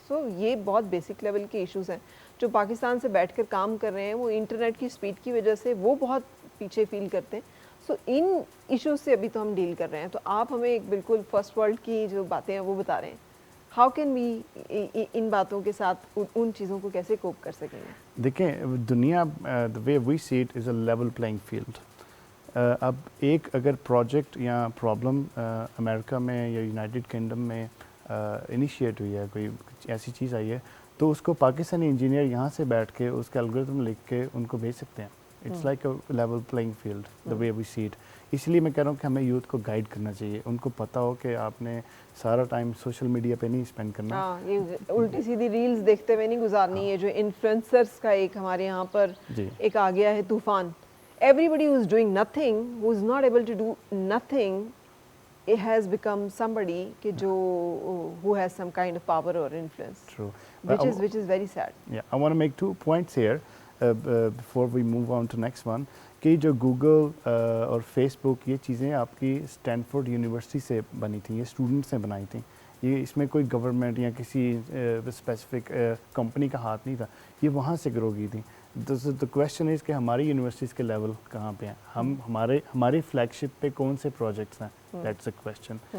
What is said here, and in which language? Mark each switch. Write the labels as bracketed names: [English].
[Urdu] سو یہ بہت basic level کے ایشوز ہیں جو پاکستان سے بیٹھ کر کام کر رہے ہیں, وہ انٹرنیٹ کی اسپیڈ کی وجہ سے وہ بہت پیچھے فیل کرتے ہیں. سو ان ایشوز سے ابھی تو ہم ڈیل کر رہے ہیں. تو آپ ہمیں ایک بالکل فرسٹ ورلڈ کی جو باتیں ہیں وہ بتا رہے ہیں. [English] how can we [Urdu] ان باتوں کے ساتھ ان چیزوں کو کیسے کوپ کر سکیں گے؟ دیکھیں [English] دنیا the way we see it is a level playing field. [Urdu] اب ایک اگر پروجیکٹ یا پرابلم امریکہ میں یا یونائٹڈ کنگڈم میں انیشیٹ ہوئی ہے, کوئی ایسی چیز آئی ہے, تو اس کو پاکستانی انجینئر یہاں سے بیٹھ کے اس کا الگوریتم لکھ کے ان کو بھیج سکتے ہیں. [English] It's like a level playing field the way we see it. [Urdu] اس لیے میں کہہ رہا ہوں کہ ہمیں یوتھ کو گائیڈ کرنا چاہیے. ان کو پتہ ہو کہ آپ نے سارا ٹائم سوشل میڈیا پہ نہیں اسپینڈ کرنا. ہاں, یہ الٹی سیدھی ریلز دیکھتے ہوئے نہیں گزارنی ہے. جو انفلوئنسرس کا ایک ہمارے یہاں پر ایک آ گیا ہے طوفان. [English] Everybody who is doing nothing, who is not able to do nothing, it has become somebody who has some kind of power or influence. True. Which is very sad. Yeah, I want to make 2 points here before we move on to next one. [Urdu] کہ جو Google اور face بک یہ چیزیں آپ کی Stanford university سے بنی تھیں, یہ اسٹوڈنٹس نے بنائی تھیں. یہ اس میں کوئی گورنمنٹ یا کسی اسپیسیفک کمپنی کا ہاتھ نہیں تھا, یہ وہاں سے گرو کی تھیں. [English] The question is [Urdu] کہ ہماری یونیورسٹیز کے لیول کہاں پہ ہیں, ہم ہماری فلیگ شپ پہ کون سے پروجیکٹس ہیں, [English] that's the question.